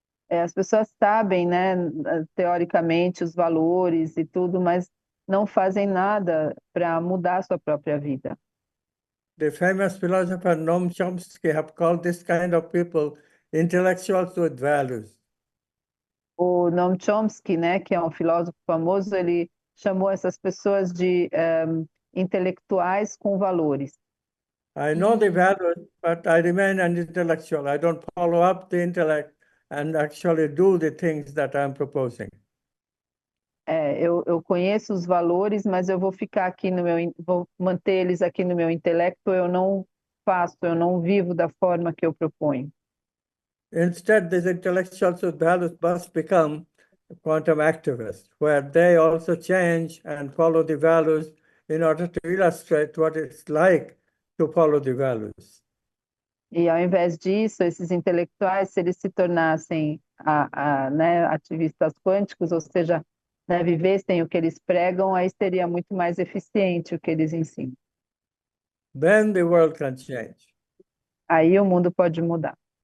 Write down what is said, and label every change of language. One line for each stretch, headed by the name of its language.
Portuguese: As pessoas sabem, né, teoricamente, os valores e tudo, mas não fazem nada para mudar a sua própria vida.
English: The famous philosopher Noam Chomsky have called this kind of people intellectuals with values.
Portuguese: O Noam Chomsky, né, que é um filósofo famoso, ele chamou essas pessoas de intelectuais com valores.
English: I know the values, but I remain an intellectual. I don't follow up the intellect and actually do the things that I'm proposing.
Portuguese: Eu conheço os valores, mas eu vou ficar aqui vou manter eles aqui no meu intelecto, eu não faço, eu não vivo da forma que eu proponho.
English: Instead, these intellectuals with values must become quantum activists, where they also change and follow the values in order to illustrate what it's like to follow the values.
Portuguese: E ao invés disso, esses intelectuais, se eles se tornassem né, ativistas quânticos, ou seja, né, vivessem o que eles pregam, aí seria muito mais eficiente o que eles ensinam.
English: Then the world can change.
Portuguese: Aí o mundo pode mudar.